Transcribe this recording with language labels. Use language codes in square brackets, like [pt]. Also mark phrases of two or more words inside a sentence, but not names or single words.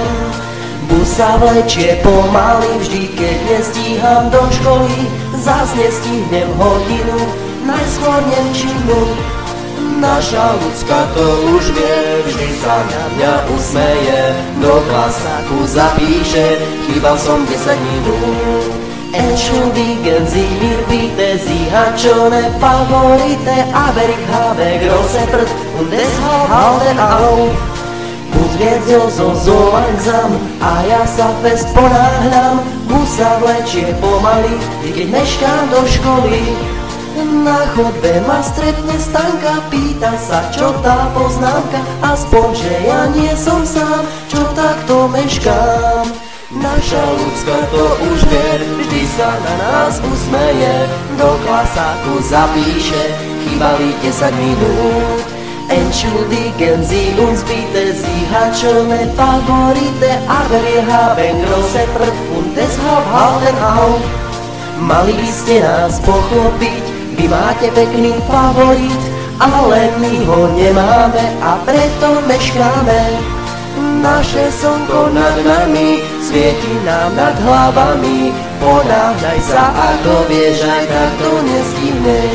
[sk] Bus sa vlečie pomaly, vždy keď nestíham do školy. Zas nestihnem hodinu, najskôr nemčinu. Naša ľudská to už vie, vždy sa na mňa usmeje. Do klasáku zapíše, chýbal som 10 minút. [de] Entschuldigen Sie mir bitte, Sie hat schon eine Favorite, aber ich habe große Brust und deshalb halten auf. [sk] Bus viedel [de] so langsam [sk] a ja sa fest ponáhľam. Bus sa vlečie pomaly, i keď meškám do školy. Na chodbe ma stretne Stanka, pýta sa, čo tá poznámka, aspoň, že ja nie som sám, čo takto meškám. Naša ľudská to už vie, vždy sa na nás usmeje. Do klasáku zapíše, chýbali 10 minút. [de] Entschuldigen Sie uns bitte, Sie hat schon eine Favorite, aber wir haben große Brust und deshalb halten auf. [sk] Mali by ste nás pochopiť, vy máte pekný favorit, ale my ho nemáme a preto meškáme. Naše slnko nad nami svieti nám nad hlavami. Ponáhľaj sa, ako vieš, aj tak to nestihneš.